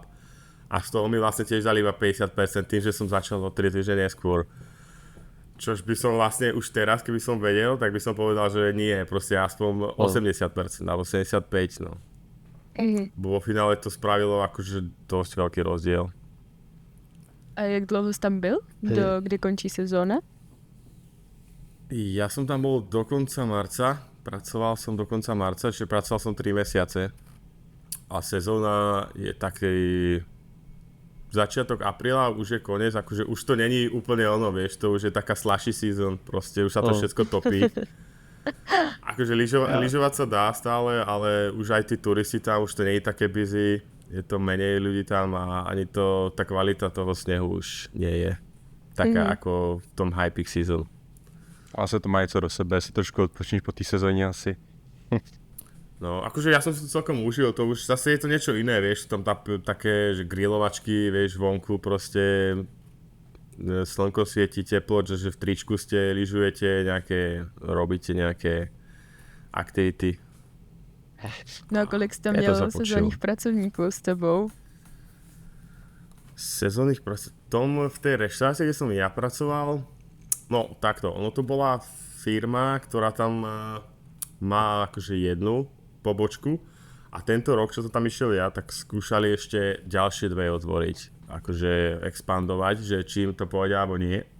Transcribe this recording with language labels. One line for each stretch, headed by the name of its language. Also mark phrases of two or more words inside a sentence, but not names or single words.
Slovak: A z toho mi vlastne tiež dali iba 50% tým, že som začal o 3 týždne neskôr. Čož by som vlastne už teraz, keby som vedel, tak by som povedal, že nie, proste aspoň 80% alebo 75%, no. Bo vo finále to spravilo akože dosť veľký rozdiel.
Czech: A jak dlouho jsi tam byl? Kdy končí sezóna?
Slovak: Ja som tam bol do konca marca, pracoval som do konca marca, čiže pracoval som 3 mesiace. A sezóna je taký začiatok apríla, už je koniec, akože už to není úplne ono, vieš, to už je taká
English: slushy season,
Slovak: proste už sa to všetko topí. Akože lyžovať sa dá stále, ale už aj tí turisti tam, už to nie je také busy, je to menej ľudí tam a ani tá kvalita toho snehu už nie je taká ako v tom
English: high peak season.
Czech: A se to mají co do sebe, si trošku odpočíš po té sezóně asi.
Slovak: No, akože ja som si to celkom užil, to už zase je to niečo iné, vieš, tam také, že grilovačky, vieš, vonku proste slnko svieti, teplo, že v tričku ste, lyžujete robíte nejaké aktivity.
Czech: No a kolik jsi tam měl sezónních pracovníků s tebou?
Slovak: Sezónnych pracovníků? V tej reštaurácii, kde som ja pracoval, no takto, ono to bola firma, ktorá tam má akože jednu pobočku a tento rok, čo som tam išiel ja, tak skúšali ešte ďalšie 2 otvoriť. Akože expandovať, že či im to pôjde alebo nie.